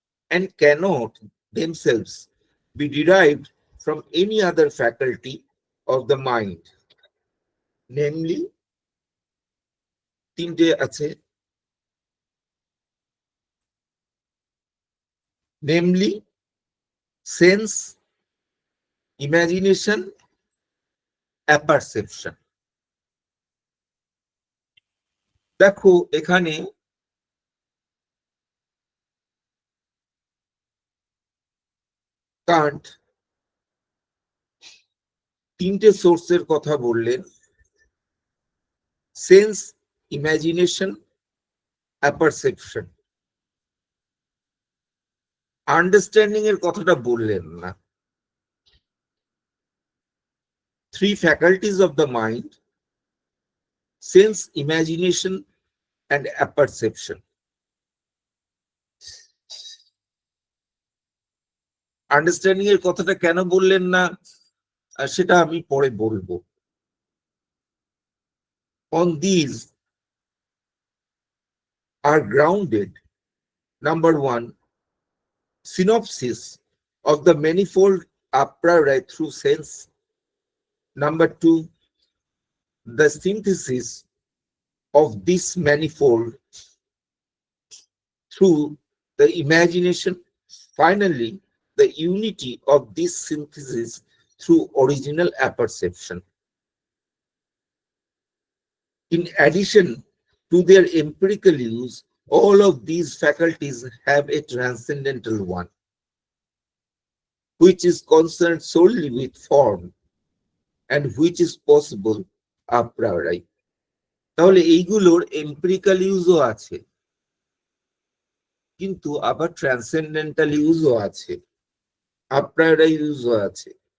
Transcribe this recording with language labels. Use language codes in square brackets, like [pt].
[en] and cannot themselves be derived from any other faculty of the mind, namely [bn] তিনটে আছে, [en] namely sense, imagination, apperception. [bn] দেখো এখানে Kant তিনটে সোর্সের কথা বললেন, সেন্স, ইমাজিনেশন, অ্যাপারসেপশন। আন্ডারস্ট্যান্ডিং এর কথাটা বললেন না। [en] Three faculties of the mind, sense, imagination and apperception. [bn] Understanding এর কথাটা কেন বললেন না সেটা আমি পরে বলবো। [en] On these are grounded, number one, synopsis of the manifold apriori through sense. Number two, the synthesis of this manifold through the imagination. Finally, the unity of this synthesis through original apperception. In addition to their empirical use, all of these faculties have a transcendental one, which is concerned solely with form and which is possible a priori. [bn] তাহলে এইগুলোর empirical ইউজও আছে, কিন্তু আবার transcendental ইউজও আছে, আ priory ইউজও আছে।